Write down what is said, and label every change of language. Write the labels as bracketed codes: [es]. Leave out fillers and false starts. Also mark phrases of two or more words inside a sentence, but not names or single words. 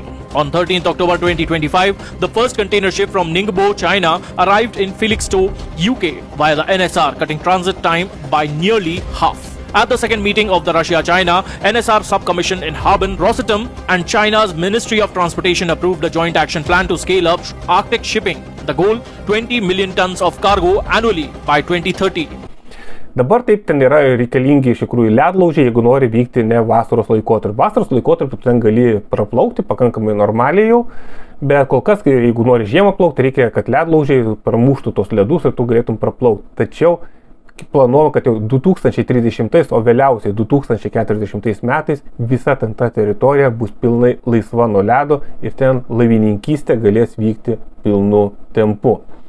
[en] On 13th October 2025, the first container ship from Ningbo, China arrived in Felixstowe, UK via the NSR, cutting transit time by nearly half. At the second meeting of the Russia-China NSR subcommission in Harbin, Rosatom, and China's Ministry of Transportation approved a joint action plan to scale up Arctic shipping. The goal, 20 million tons of cargo annually by 2030. [lt] Dabar taip ten yra reikalingi iš tikrųjų ledlaužiai, jeigu nori vykti ne vasaros laikotarpiu. Vasaros laikotarpiu ten gali praplaukti pakankamai normaliai jau, bet kol kas, jeigu nori žiemą plaukti, reikia, kad ledlaužiai pramuštų tos ledus ir tu galėtum praplaukti. Tačiau planuojama, kad jau 2030, o vėliausiai 2040 metais visa ten ta teritorija bus pilnai laisva nuo ledo ir ten laivininkystė galės vykti pilnu tempu.